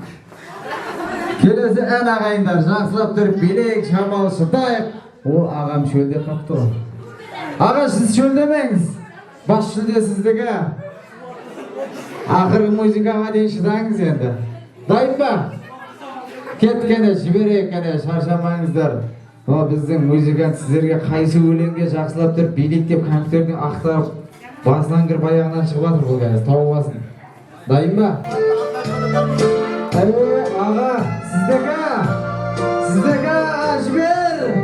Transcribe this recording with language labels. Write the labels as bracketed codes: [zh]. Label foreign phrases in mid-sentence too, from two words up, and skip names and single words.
[kk] Келесі ән ағайындар, жақсылап тұрып билейік, шамалы шыртайық. Ол ағам шөлде қапты ғой. Аға, сіз шөлдемеңіз. Бас жүлде сіздікі. Ақырғы музыкаға дейін шыдаңыз енді. Dayım ba? Ketkene, жіберейік кәне, шаршамаңыздар. Біздің музыкант сіздерге қайсы өлеңге жақсылап тұрып билейді деп компьютердің ақтарып басынан кіріп аяғынан шығып жатыр бұл кәне, тауып алсын. Дайын ба? Аға, сіздегі, жібер!